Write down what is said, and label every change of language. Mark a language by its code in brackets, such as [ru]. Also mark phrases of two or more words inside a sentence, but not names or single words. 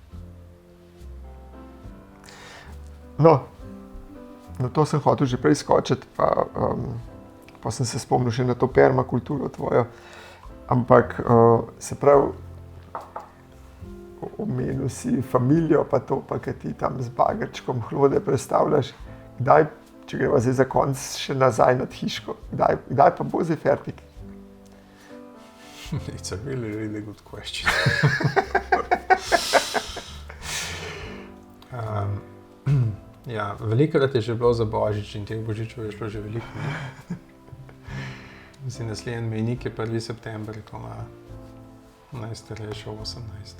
[sl] No, na to sem hotel že prej skočiti, pa sem se spomnil še na to permakulturo tvojo, ampak se pravi, omenil si familijo, pa to, pa kaj ti tam z bagerčkom hlode predstavljaš, kdaj, če greva zdaj za konc še nazaj nad hiško, kdaj pa bo zdaj fertik? [en] It's a really, really good question. [sl] Ja, velikokrat je že bilo za Božič in teh Božičev je šlo že veliko, ne. Mislim, naslednji mejnik je 1. september, ko ima najstarejša 18.